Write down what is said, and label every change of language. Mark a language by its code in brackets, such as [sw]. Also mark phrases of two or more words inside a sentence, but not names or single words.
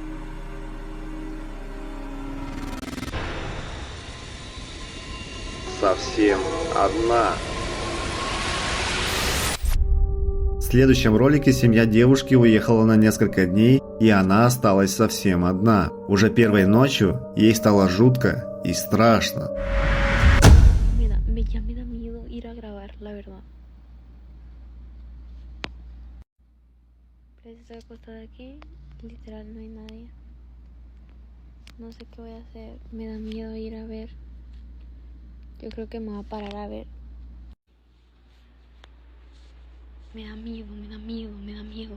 [ru] Совсем одна. В следующем ролике семья девушки уехала на несколько дней, и она осталась совсем одна. Уже первой ночью ей стало жутко и страшно. [es] Ya me da miedo ir a grabar, la verdad. Pero estoy acostada aquí, literal no hay nadie. No sé qué voy a hacer, me da miedo ir a ver. Yo creo que me voy a parar a ver. Me da miedo, me da miedo, me da miedo.